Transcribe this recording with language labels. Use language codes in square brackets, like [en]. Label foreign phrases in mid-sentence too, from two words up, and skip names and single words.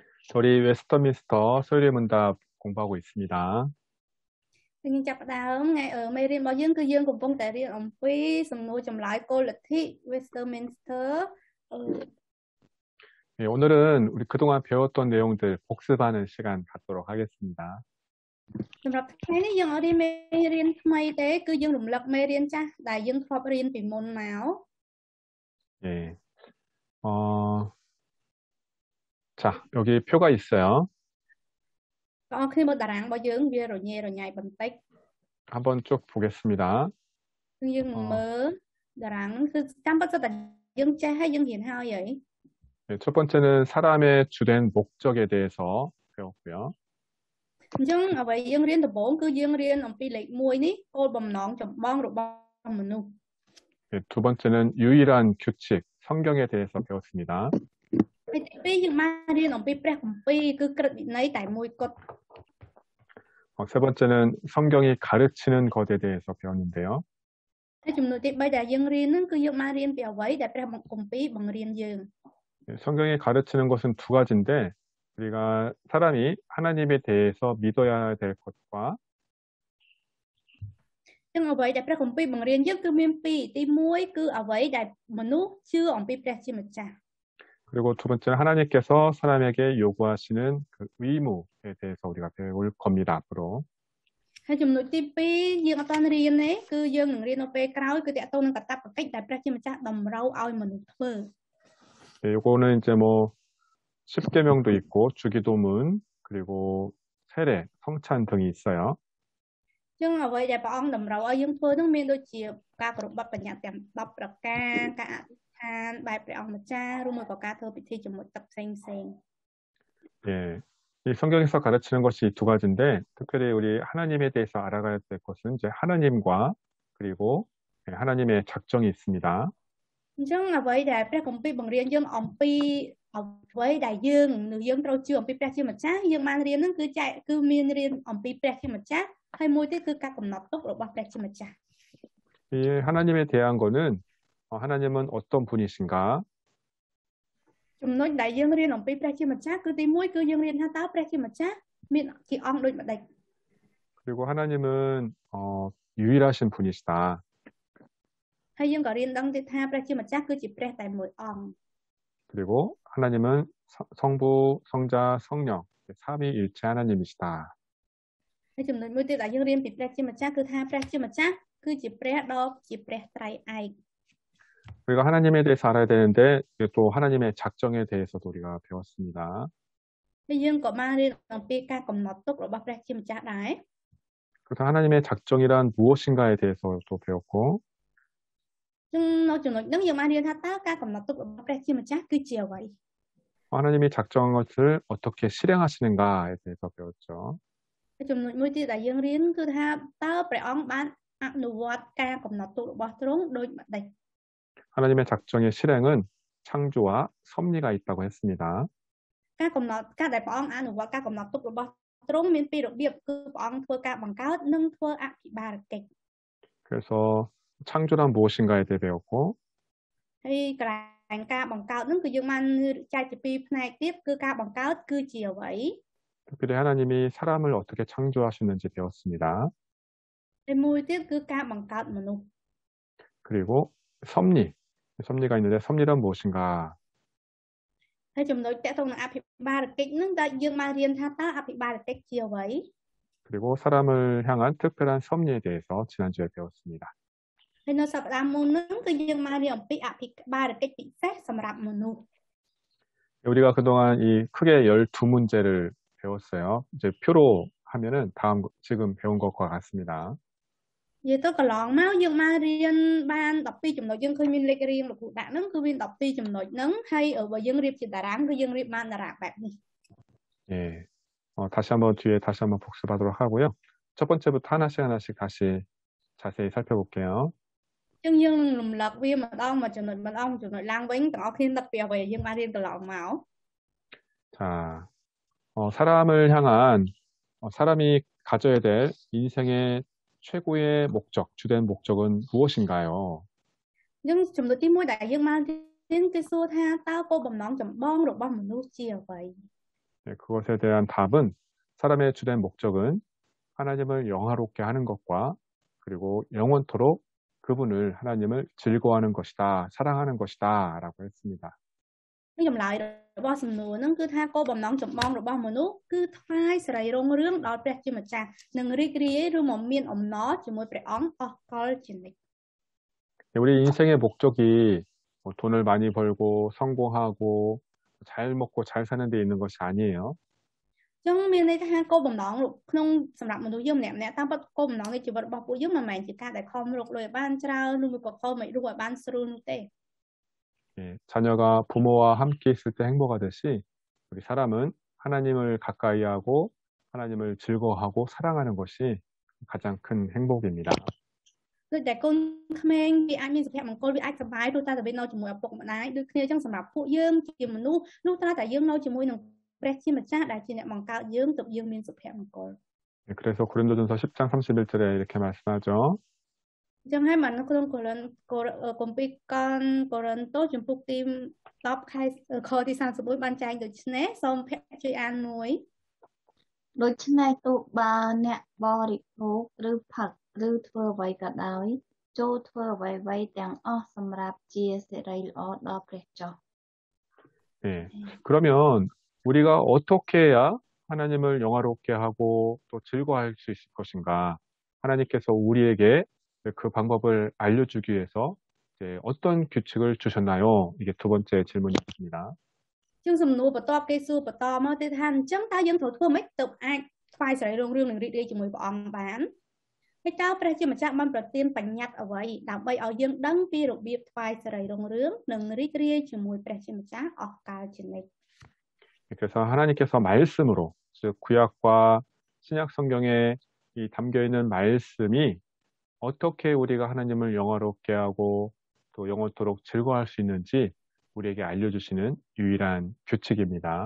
[ko] 우리 웨스터민스터 소요리 문답 공부하고 있습니다. Xin chào đào ngày ở mê riêng bảo dương cư dương cùng phong tại riêng ông Phi sầm nô chầm lại cô lịch thị Westminster 네, 오늘은 우리 그동안 배웠던 내용들 복습하는 시간 갖도록 하겠습니다. [km] สำหรับថ្ងៃនេះយើងអត់រៀនមេរៀនថ្មីទេគឺយើងរំលឹកមេរៀនចាស់ដែលយើងធ្លាប់រៀនពីមុនមក [ko] 예, 어, 자, 여기 표가 있어요. [km] បងប្អូនគ្នាមើលតារាងរបស់យើងវារញ៉េរញ៉ៃបន្តិច [ko] 한번 쭉 보겠습니다. [km] គឺយើងនឹង [ko] 어, [km] មើលតារាងហ្នឹងគឺតាមពិតទៅតែយើងចេះហើយយើងរៀនហើយហី [ko] 네, 첫 번째는 사람의 주된 목적에 대해서 배웠고요. [km] អញ្ចឹងអ្វីយើងរៀនដំបូងគឺយើងរៀនអំពីលេខ1នេះគោលបំណងចម្បងរបស់មនុស្ស [ko] 네, 두 번째는 유일한 규칙, 성경에 대해서 배웠습니다. [km] ហើយទី2យើងបានរៀនអំពីព្រះគម្ពីរគឺក្រឹតវិន័យតែមួយគត់ [ko] 세 번째는 성경이 가르치는 것에 대해서 배웠는데요. [km] ហើយចំណុចទី3ដែលយើងរៀនហ្នឹងគឺយើងបានរៀនពីអ្វីដែលព្រះគម្ពីរបង្រៀនយើង [ko] 네, 성경이 가르치는 것은 두 가지인데, 우리가 사람이 하나님에 대해서 믿어야 될 것과 [km] អញ្ចឹងអ្វីដែលព្រះគម្ពីរបង្រៀនយើងគឺមានពីរទី1គឺអ្វីដែលមនុស្សជឿអំពីព្រះជាម្ចាស់ [ko] 그리고 두 번째는 하나님께서 사람에게 요구하시는 그 의무에 대해서 우리가 배울 겁니다, 앞으로. [km] ហើយចំណុចទី2យើងអត់ទាន់រៀនទេគឺយើងនឹងរៀននៅពេលក្រោយគឺតកតងនឹងកាតព្វកិច្ចដែលព្រះជាម្ចាស់តម្រូវឲ្យមនុស្សធ្វើ [ko] 네, 요거는 이제 뭐 십계명도 있고 주기도문 그리고 세례, 성찬 등이 있어요. [km] អញ្ចឹងអ្វីដែលព្រះអង្គតម្រូវឲ្យយើងធ្វើហ្នឹងមានដូចជាការគោរពបទបញ្ញត្តិទាំង10ប្រការការអធិដ្ឋានបែបព្រះអង្គម្ចាស់រួមមួយក៏ការធ្វើពិធីជាមួយទឹកផ្សេងៗ [ko] 예, 이 성경에서 가르치는 것이 두 가지인데, 특별히 우리 하나님에 대해서 알아가야 될 것은 이제 하나님과 그리고 하나님의 작정이 있습니다. [km] អញ្ចឹងអ្វីដែលព្រះគម្ពីរបង្រៀនយើងអំពីអ្វីដែលយើងត្រូវជឿអំពីព្រះជាម្ចាស់យើងបានរៀនហ្នឹងគឺមានរៀនអំពីព្រះជាម្ចាស់ហើយមួយទៀតគឺការកំណត់ទុករបស់ព្រះជាម្ចាស់ [ko] 이 하나님에 대한 거는 하나님은 어떤 분이신가? [km] ចំណុចដែលយើងរៀនអំពីព្រះជាម្ចាស់គឺទី1គឺយើងរៀនថាតើព្រះជាម្ចាស់មានជាអង្គដូចម្ដេច [ko] 그리고 하나님은 유일하신 분이시다. [km] ហើយយើងក៏រៀនដឹងទៀតថាព្រះជាម្ចាស់គឺជាព្រះតែមួយអង្គ [ko] 그리고 하나님은 성부, 성자, 성령 삼위일체 하나님이시다. [km] ហើយចំណុចមួយទៀតដែលយើងរៀនពីព្រះជាម្ចាស់គឺថាព្រះជាម្ចាស់គឺជាព្រះដ៏ជាព្រះត្រៃឯក [ko] 우리가 하나님에 대해서 알아야 되는데 또 하나님의 작정에 대해서도 우리가 배웠습니다. [km] ហើយយើងក៏បានរៀនអំពីការកំណត់ទុករបស់ព្រះជាម្ចាស់ដែរ [ko] 그래서 하나님의 작정이란 무엇인가에 대해서도 배웠고 [km] នៅចំណុចហ្នឹងយើងបានរៀនថាតើការកំណត់ទុករបស់ព្រះជាម្ចាស់គឺជាអ្វី [ko] 하나님이 작정한 것을 어떻게 실행하시는가에 대해서 배웠죠. [km] ហើយចំណុចមួយទៀតដែលយើងរៀនគឺថាតើព្រះអង្គបានអនុវត្តការកំណត់ទុករបស់ទ្រង់ដូចម្ដេច [ko] 하나님의 작정의 실행은 창조와 섭리가 있다고 했습니다. [km] ការដែលព្រះអង្គអនុវត្តការកំណត់ទុករបស់ទ្រង់មានពីររបៀបគឺព្រះអង្គធ្វើការបង្កើតនិងធ្វើអភិបាលកិច្ច [ko] 그래서 창조란 무엇인가에 대해 배웠고 [km] ហើយកន្លែងការបង្កើតហ្នឹងគឺយើងបានចែកជាពីរផ្នែកទៀតគឺការបង្កើតគឺជាអ្វី [ko] 특별히 하나님이 사람을 어떻게 창조하셨는지 배웠습니다. [km] ហើយមួយទៀតគឺការបង្កើតមនុស្ស [ko] 그리고 섭리가 있는데 섭리란 무엇인가? [km] ហើយចំណុចតកតងនឹងអភិបាលកិច្ចហ្នឹងដែលយើងបានរៀនថាតើអភិបាលកិច្ចជាអ្វី [ko] 그리고 사람을 향한 특별한 섭리에 대해서 지난주에 배웠습니다. [km] ហើយនៅសប្តាហ៍មុនហ្នឹងគឺយើងបានរៀនអំពីអភិបាលកិច្ចពិសេសសម្រាប់មនុស្ស [ko] 우리가 그동안 이 크게 12문제를 배웠어요. 이제 표로 하면은 지금 배운 것과 같습니다. [km] និយាយទៅកន្លងមកយើងបានរៀនបាន12ចំណុចយើងឃើញមានលេខរៀងលោកគ្រូដាក់ហ្នឹងគឺមាន12ចំណុចហ្នឹងហើយបើយើងរៀបជាតារាងគឺយើងរៀបបានតារាងបែបនេះ [ko] 예, 뒤에 다시 한번 복습하도록 하고요. 첫 번째부터 하나씩 다시 자세히 살펴볼게요. [km] យើងនឹងរំលឹកវាម្ដងមួយចំណុចឡើងវិញទាំងអស់គ្នានឹកពីអ្វីយើងបានរៀនកន្លងមក [ko] 자, 사람을 향한 사람이 가져야 될 인생의 최고의 목적, 주된 목적은 무엇인가요? [km] យើងចំណុចទី1ដែលយើងបានរៀនគឺសួរថាតើគោលបំណងចម្បងរបស់មនុស្សជាអ្វី [ko] 네, 그것에 대한 답은 사람의 주된 목적은 하나님을 영화롭게 하는 것과 그리고 영원토록 그분을 하나님을 즐거워하는 것이다, 사랑하는 것이다 라고 했습니다. [km] នេះចម្លើយរបស់សំណួរហ្នឹងគឺថាគោលបំណងចម្បងរបស់មនុស្សគឺថ្វាយសេរីរុងរឿងដល់ព្រះជាម្ចាស់និងរីករាយឬមកមានអំណរជាមួយព្រះអង្គអស់កលជានិច្ច [ko] 우리 인생의 목적이 뭐 돈을 많이 벌고 성공하고 잘 먹고 잘 사는 데 있는 것이 아니에요. [km] ចឹងមានន័យថាគោលបំណងក្នុងសម្រាប់មនុស្សយើងម្នាក់ៗតាមពិតគោលបំណងនៃជីវិតរបស់ពួកយើងមិនមែនជាការដែលខំរកលុយឲ្យបានច្រើនឬមួយក៏ខំមិនរកឲ្យបានស្រួលនោះទេ [ko] 예, 자녀가 부모와 함께 있을 때 행복하듯이 우리 사람은 하나님을 가까이 하고 하나님을 즐거워하고 사랑하는 것이 가장 큰 행복입니다. [km] ដូចតែកូនក្មេងវាអាចមានសុភមង្គលវាអាចសប្បាយទោះតែវានៅជាមួយឪពុកម្ដាយដូចគ្នាចឹងសម្រាប់ពួកយើងជាមនុស្សនោះត្រូវតែយើងនៅជាមួយនឹងព្រះជាម្ចាស់ដែលជាអ្នកបង្កើតយើងទើបយើងមានសុភមង្គល [ko] 예, 그래서 고린도전서 10장 31절에 이렇게 말씀하죠. [km] ចឹងហើយបាននៅក្នុងគម្ពីរកូរិនតូសចំពុកទី10ខទី31បានចែងដូចនេះសូមភ័ក្រជួយអានមួយ ដូច្នេះទោះបើអ្នកបរិភោគឬផឹកឬធ្វើអ្វីក៏ដោយចូរធ្វើអ្វីៗទាំងអស់សម្រាប់ជាសិរីល្អដល់ព្រះចុះ [ko] 예, 그러면 우리가 어떻게 해야 하나님을 영화롭게 하고 또 즐거워할 수 있을 것인가? 하나님께서 우리에게 그 방법을 알려주기 위해서 이제 어떤 규칙을 주셨나요? 이게 두 번째 질문이었습니다. [km] ជាងសំណួរបន្ទាប់គេសួរបន្តមកទៀតថាអញ្ចឹងតើយើងត្រូវធ្វើម៉េចទើបអាចថ្វាយសេរីរុងរឿងនិងរីករាយជាមួយព្រះអង្គបានហើយតើព្រះជាម្ចាស់បានប្រទានបញ្ញត្តិអ្វីដើម្បីឲ្យយើងដឹងពីរបៀបថ្វាយសេរីរុងរឿងនិងរីករាយជាមួយព្រះជាម្ចាស់អស់កលជានិច្ច [ko] 그래서 하나님께서 말씀으로, 즉 구약과 신약 성경에 이 담겨 있는 말씀이 어떻게 우리가 하나님을 영화롭게 하고 또 영원토록 즐거워할 수 있는지 우리에게 알려주시는 유일한 규칙입니다.